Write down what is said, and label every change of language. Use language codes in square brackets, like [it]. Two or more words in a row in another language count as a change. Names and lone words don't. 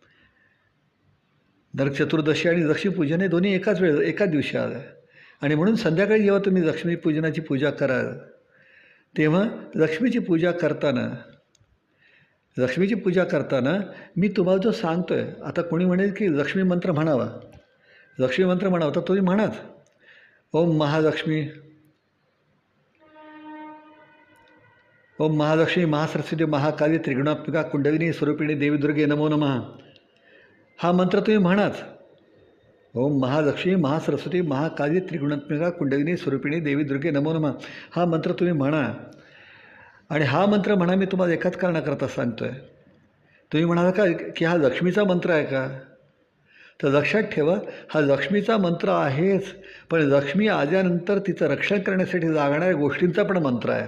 [mr] नरक चतुर्दशी आणि लक्ष्मीपूजन हे दोन्ही एकाच दिवशी आलं आहे. आणि म्हणून संध्याकाळी जेव्हा तुम्ही लक्ष्मीपूजनाची पूजा कराल तेव्हा लक्ष्मीची पूजा करताना मी तुम्हाला जो सांगतो आहे, आता कोणी म्हणेल की लक्ष्मी मंत्र म्हणावा, तर तुम्ही म्हणाच, [sa] ओम महालक्ष्मी महासरस्वती महाकाली त्रिगुणात्मिका कुंडलिनी स्वरूपिणी देवी दुर्गे नमो नमः. [mr] हा मंत्र तुम्ही म्हणाच. [sa] ओम महालक्ष्मी महासरस्वती महाकाली त्रिगुणात्मिका कुंडलिनी स्वरूपिणी देवी दुर्गे नमो नमः. [mr] हा मंत्र तुम्ही म्हणा. आणि हा मंत्र म्हणा मी तुम्हाला एकाच कारणाकरता सांगतो आहे. तुम्ही म्हणाला का की हा लक्ष्मीचा मंत्र आहे का? तर लक्षात ठेवा, हा लक्ष्मीचा मंत्र आहेच, पण लक्ष्मी आल्यानंतर तिचं रक्षण करण्यासाठी लागणाऱ्या गोष्टींचा पण मंत्र आहे.